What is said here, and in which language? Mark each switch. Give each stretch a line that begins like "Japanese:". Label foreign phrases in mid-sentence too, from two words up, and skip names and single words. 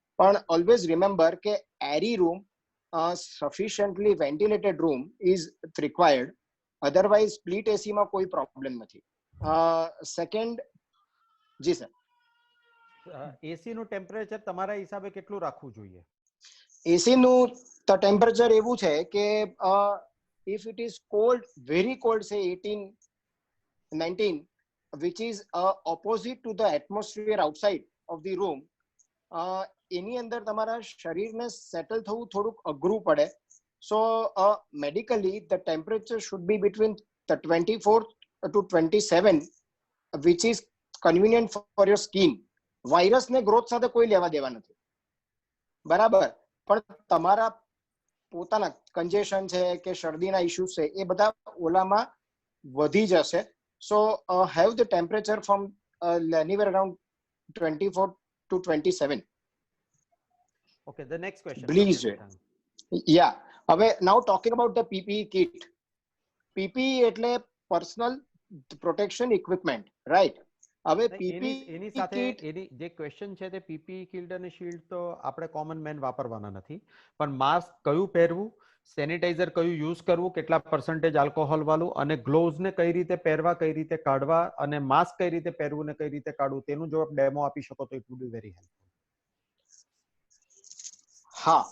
English: પણ always remember કે airy room, sufficiently ventilated room is required. otherwise split
Gujarati: એસીમાં કોઈ પ્રોબ્લેમ નથી. સેકન્ડ, જી સર. એસી નું ટેમ્પરેચર તમારા હિસાબે કેટલું રાખવું જોઈએ? એસી નું ટેમ્પરેચર એવું છે કે
English: if it is cold, very cold, say 18, 19, which is opposite to the atmosphere outside of the room,
Gujarati: એની અંદર તમારા શરીરને સેટલ થવું થોડુંક અઘરું પડે.
English: so medically the temperature should be between 24 to 27, which is convenient for your skin.
Gujarati: વાયરસને ગ્રોથ સાથે કોઈ લેવા દેવા નથી, બરાબર? પણ તમારા પોતાના કન્જેશન છે કે શરદીના ઇશ્યુઝ છે એ બધા ઓલામાં વધી જશે.
English: so have the temperature from anywhere around 24 to 27. Okay, the next question. Please. Yeah. હવે now talking about the PPE kit. PPE એટલે personal protection equipment, right?
Gujarati: હવે એની સાથે એની જે ક્વેશ્ચન છે તે
English: PPE kit
Gujarati: અને શીલ્ડ તો આપણે
English: common man
Gujarati: વાપરવાના નથી, પણ માસ્ક કયું પહેરવું, સેનિટાઈઝર કયું યુઝ કરવું, કેટલા પર્સન્ટેજ આલ્કોહોલ વાળું, અને ગ્લોવ્સ ને કઈ રીતે પહેરવા, કઈ રીતે કાઢવા, અને માસ્ક કઈ રીતે પહેરવું ને કઈ રીતે કાઢવું, તેનું જો આપ ડેમો આપી શકો તો
English: it would be very helpful.